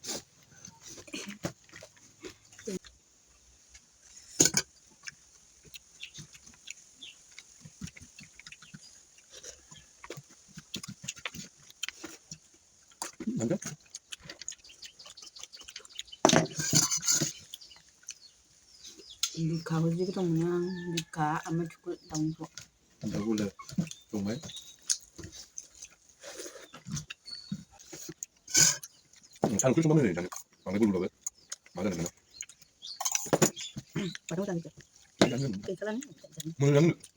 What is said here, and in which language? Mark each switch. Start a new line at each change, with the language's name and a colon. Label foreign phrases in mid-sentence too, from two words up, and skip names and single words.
Indonesian: Ada.
Bodo: बिखाखौ जि गोथाव मोनो आं बिखा ओमफ्राय थुख्र दाउनिखौ।
Indonesian: Ada udah. Tunggu. Kan cuma mana nih? Mana dulu deh. Mana nih? Padahal tadi tuh. Jangan. Kayak kalian. Mana yang?